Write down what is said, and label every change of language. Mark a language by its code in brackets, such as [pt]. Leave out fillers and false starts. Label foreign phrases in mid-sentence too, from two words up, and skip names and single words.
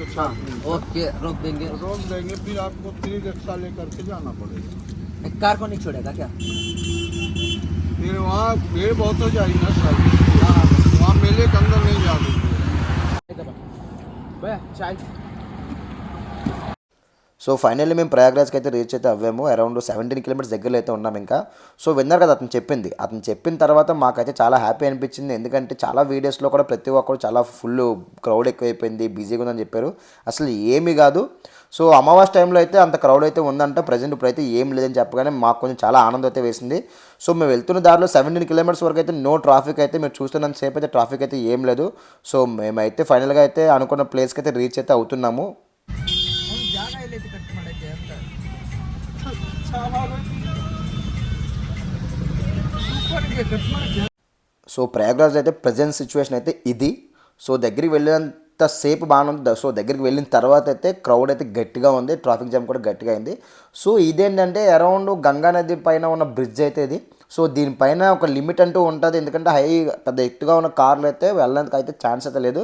[hi] हाँ 4 किलोमीटर ओके, रोक देंगे। रोक देंगे, फिर आपको 3 रिक्शा लेकर के जाना पड़ेगा। एक कार को नहीं छोड़ेगा क्या? फिर वहाँ भीड़ बहुत हो जाएगी ना सर, वहाँ मेले के अंदर नहीं जा सकते। चाय। [en] so finally [te] మేము ప్రయాగ్రాజ్కి అయితే రీచ్ అయితే అవ్వాము. అరౌండ్ 17 కిలోమీటర్స్ దగ్గరలో అయితే ఉన్నాం ఇంకా. సో విన్నారు కదా అతను చెప్పిన తర్వాత మాకైతే చాలా హ్యాపీ అనిపించింది. ఎందుకంటే చాలా వీడియోస్లో కూడా ప్రతి ఒక్కరు చాలా [en] full crowd [te] ఎక్కువైపోయింది, బిజీగా ఉందని చెప్పారు. అసలు ఏమీ కాదు. సో అమావాస్య టైంలో అయితే అంత క్రౌడ్ అయితే ఉందంట. ప్రజెంట్ ఇప్పుడైతే ఏం లేదని చెప్పగానే మాకు కొంచెం చాలా ఆనందం అయితే వేసింది. సో మేము వెళ్తున్న దారిలో 17 కిలోమీటర్స్ వరకు అయితే [en] no traffic [te] అయితే, మీరు చూస్తున్నంత సేపు అయితే ట్రాఫిక్ అయితే ఏం లేదు. సో మేమైతే ఫైనల్గా అయితే అనుకున్న ప్లేస్కి అయితే రీచ్ అయితే అవుతున్నాము. [kn] ಜಾಗ ಎಲ್ಲೈತಿ ಕಟ್ ಮಾಡಕ್ಕೆ ಅಂತ. ಸೂಪರ್ಗೆ ಕಟ್ ಮಾಡಕ್ಕೆ. [te] సో ప్రయాగ్రాజ్ అయితే [en] present situation [te] అయితే ఇది. సో దగ్గరికి వెళ్ళినంత సేపు బాగానే ఉంది. సో దగ్గరికి వెళ్ళిన తర్వాత అయితే క్రౌడ్ అయితే గట్టిగా ఉంది, [en] traffic jam [te] కూడా గట్టిగా అయింది. సో ఇదేంటంటే అరౌండ్ గంగా నది పైన ఉన్న బ్రిడ్జ్ అయితే ఇది. సో దీనిపైన ఒక లిమిట్ అంటూ ఉంటుంది, ఎందుకంటే పెద్ద ఎత్తుగా ఉన్న కార్లు అయితే వెళ్ళడానికి అయితే ఛాన్స్ అయితే లేదు.